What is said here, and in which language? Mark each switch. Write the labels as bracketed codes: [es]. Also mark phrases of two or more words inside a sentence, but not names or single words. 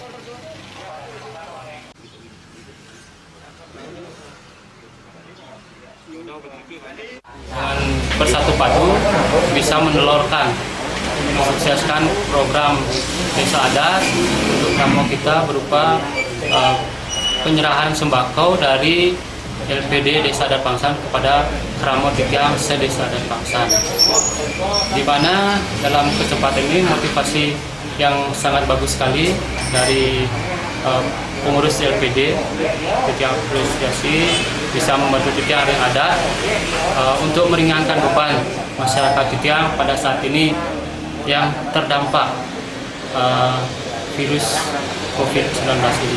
[id] Dengan bersatu padu bisa menelurkan, mensukseskan program Desa Adat untuk Kramo kita berupa penyerahan sembako dari LPD Desa Adat Pangsan kepada Kramo Tikiang Sedesa Adat Pangsan, di mana dalam kesempatan ini motivasi yang sangat bagus sekali dari pengurus LPD Tikiang Apresiasi bisa membantu Tikiang yang ada untuk meringankan beban masyarakat Tikiang pada saat ini yang terdampak virus COVID-19 ini.